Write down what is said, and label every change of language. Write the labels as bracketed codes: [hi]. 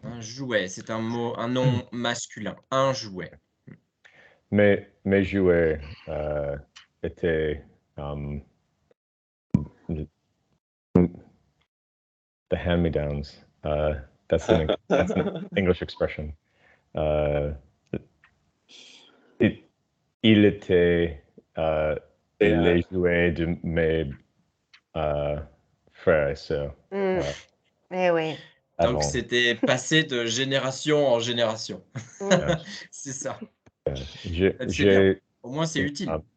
[fr] Un jouet, c'est un mot, un nom masculin. Un jouet. Mes jouets étaient [en] the hand-me-downs. That's an English expression. [fr] Il était les jouets de mes frères et sœurs. Eh oui. Donc, c'était passé de génération en génération. C'est ça. C'est bien. Au moins, c'est utile.